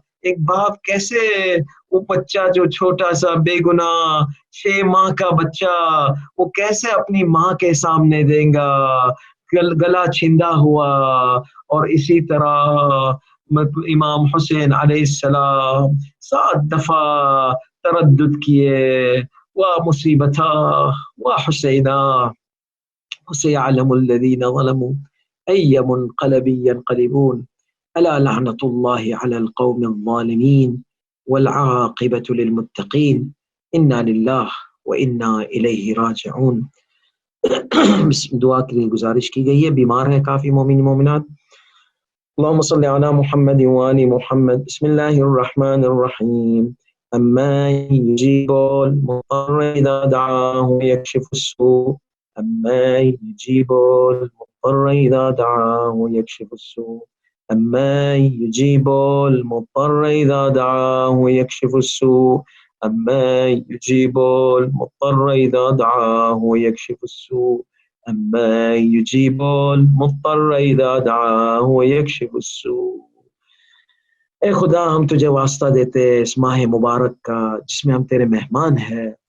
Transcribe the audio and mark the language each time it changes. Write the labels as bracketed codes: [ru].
[ur] ایک باپ کیسے وہ بچہ جو چھوٹا سا بے گناہ 6 ماہ کا بچہ وہ کیسے اپنی ماں کے سامنے دیں گا؟ گلا چھندا ہوا. اور اسی طرح امام حسین علیہ السلام 7 دفعہ تردد کیے. [ar] ومصیبتا وحسینا وسيعلم الذين ظلموا أي منقلب ينقلبون ألا لعنة الله على القوم الظالمين والعاقبة للمتقين إنا لله وإنا إليه راجعون. [ur] دعا کے لیے گزارش کی گئی ہے، بیمار ہیں کافی مومن مومنات. [ar] اللهم صل على محمد وآل محمد. بسم الله الرحمن الرحيم. أما يجيب المضطر إذا دعاه ويكشف السوء، أما يجيب المضطر إذا دعاه ويكشف السوء أَمَّن يُجِيبُ الْمُضْطَرَّ إِذَا دَعَاهُ وَيَكْشِفُ السُّوءَ أَمَّن يُجِيبُ الْمُضْطَرَّ إِذَا دَعَاهُ وَيَكْشِفُ السُّوءَ أَمَّن يُجِيبُ الْمُضْطَرَّ إِذَا دَعَاهُ وَيَكْشِفُ السُّوءَ۔ [ur] اے خدا ہم تجھے واسطہ دیتے اس ماہ مبارک کا جس میں ہم تیرے مہمان ہیں۔